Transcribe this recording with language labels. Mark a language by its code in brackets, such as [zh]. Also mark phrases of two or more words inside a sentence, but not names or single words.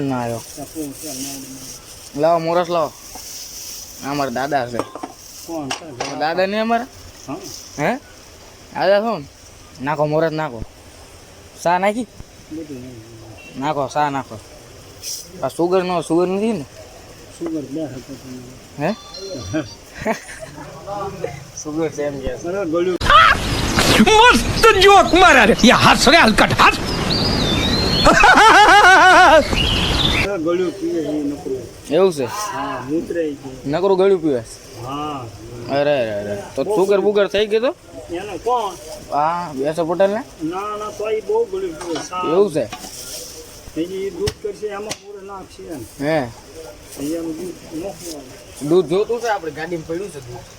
[gu] ના આવ્યો લાવો મોરસ લાવો અમારા દાદા છે દાદા નહીં અમારા હે દાદા શું નાખો મોરસ નાખો શા નાખી નાખો શા નાખો આ સુગર નથી ને હે સુગર છે એમ કે [hi] मस्त जोक मारा रे ये हंस रे हलकट हंस [gu] એવું છે નકરું ગળ્યું પીવે અરે અરે અરે તો સુગર બુગર થઈ ગયો તો હા બેસો પટેલ ને એવું છે હે દૂધ જોતું છે આપણે ગાડીમાં પડ્યું છે